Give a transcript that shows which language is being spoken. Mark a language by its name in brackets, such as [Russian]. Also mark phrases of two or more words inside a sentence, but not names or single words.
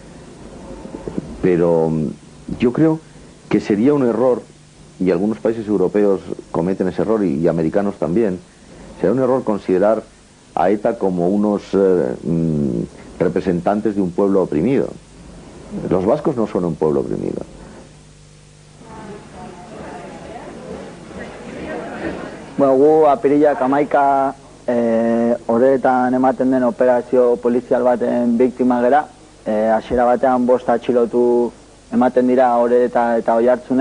[Spanish] Pero yo creo que sería un error, y algunos países europeos cometen ese error, y americanos también, sería un error considerar a ETA como unos representantes de un pueblo oprimido. Los vascos no son un pueblo oprimido. [Basque] Bueno, gu apirilak 11 horretan ematen den operazio polizial baten biktima gera. Hasiera batean 5 atxilotu ematen dira Orereta eta Oiartzunen.